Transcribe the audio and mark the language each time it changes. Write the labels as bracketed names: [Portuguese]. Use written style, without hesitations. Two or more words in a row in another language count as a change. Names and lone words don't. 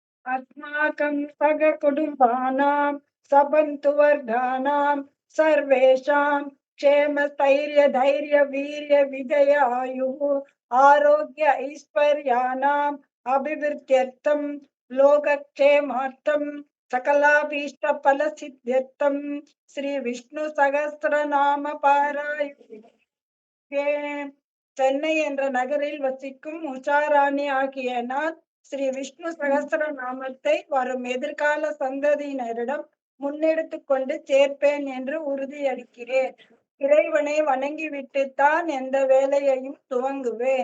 [Sanskrit] अस्माकं सगकुटुम्बानां सबन्तुवर्गानां सर्वेषां क्षेमस्थैर्यधैर्यवीर्यविजयायुः आरोग्य ऐश्वर्याणाम् अभिवृद्ध्यर्थं लोकक्षेमार्थं सकलाभीष्टफलसिद्ध्यर्थं श्री विष्णु सहस्रनाम பாராயணே. [Tamil] சென்னை என்ற நகரில் வசிக்கும் உஷாராணி ஆகிய நான் ஸ்ரீ விஷ்ணு சகஸ்ர நாமத்தை வரும் எதிர்கால சந்ததியினரிடம் முன்னெடுத்துக் கொண்டு சேர்ப்பேன் என்று உறுதியளிக்கிறேன். இறைவனை வணங்கிவிட்டுத்தான் எந்த வேலையையும் துவங்குவேன்.